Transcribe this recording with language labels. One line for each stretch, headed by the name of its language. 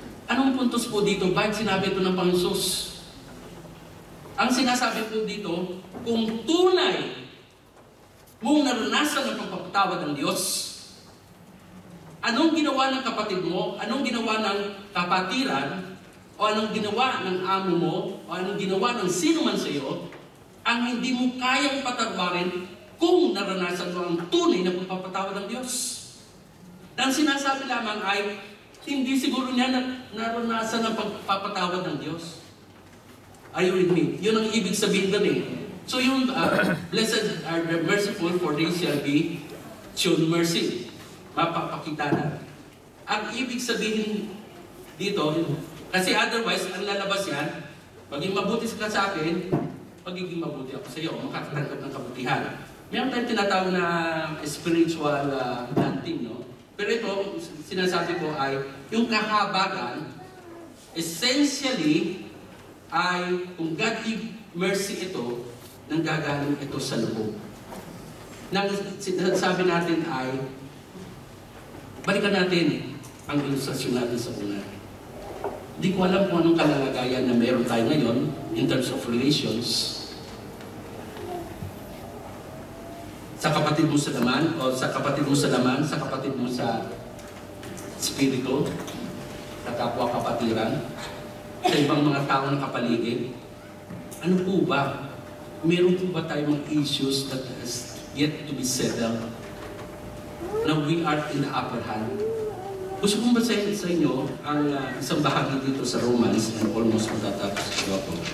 Filipino: Anong puntos po dito? Bakit sinabi ito ng Panginoon? Ang sinasabi po dito, kung tunay mong naranasan ang pagpapatawad ng Diyos, anong ginawa ng kapatid mo, anong ginawa ng kapatiran, o anong ginawa ng amo mo, o anong ginawa ng sino man sa iyo, ang hindi mo kayang patawarin kung naranasan mo ang tunay na pagpapatawad ng Diyos. Ang sinasabi lamang ay, hindi siguro niya naranasan ang pagpapatawad ng Diyos.
English: Are you with me?
Filipino: Yun ang ibig sabihin doon eh. So yung
English: blessed are the merciful, for they shall be shown mercy.
Filipino: Mapapakita na. Ang ibig sabihin dito, kasi otherwise, ang lalabas yan, maging mabuti ka sa akin, magiging mabuti ako sa iyo, makakatanggap ng kabutihan. Meron tayong tinatawag na spiritual planting, no? Pero ito, sinasabi ko ay, yung kahabagan, essentially, ay kung God give mercy ito, nanggagaling ito sa loob. Nang sinasabi natin ay, balikan natin ang ilustrasyon natin sa una. Hindi ko alam kung anong kalalagayan na meron tayo ngayon
English: in terms of relations
Filipino: sa kapatid mo sa laman, o sa kapatid mo sa laman, sa kapatid mo sa spirito, sa kapwa kapatiran, sa ibang mga tao na kapaligid. Ano po ba? Meron po ba tayong
English: issues that has yet to be settled? Now we are in the upper hand.
Filipino: Gusto kong basahin sa inyo ang isang bahagi dito sa Romans,
English: and almost
Filipino: matatapos ko ako.